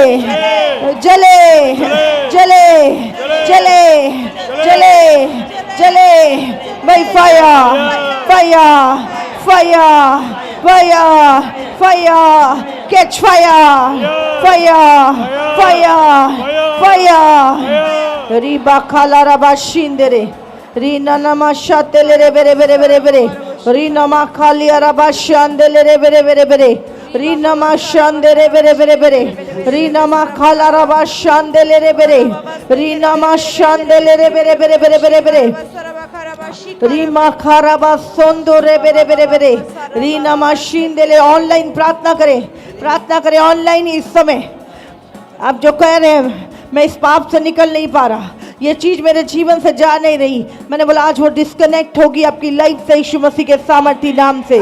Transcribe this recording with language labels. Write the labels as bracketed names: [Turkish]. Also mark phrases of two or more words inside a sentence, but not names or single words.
[Hindi] जले जले जले जले जले [English] by fire, fire, fire, fire, fire, catch fire, fire, fire, fire. Riba khala raba shindere, rina nama shatele re bere bere bere bere, rina ma khali raba shandele re bere bere bere. Rina ma shandere bere bere bere, Rina ma khala raba shandele re bere, Rina ma shandele re bere bere bere bere bere, रीमा खराबा सोंदो रे बेरे बेरे बेरे, रीना मशीन दे ले। [Hindi] ऑनलाइन प्रार्थना करें ऑनलाइन इस समय। आप जो कह रहे हैं मैं इस पाप से निकल नहीं पा रहा, ये चीज मेरे जीवन से जा नहीं रही, मैंने बोला आज वो डिस्कनेक्ट होगी आपकी लाइफ से यीशु मसीह के सामर्थी नाम से।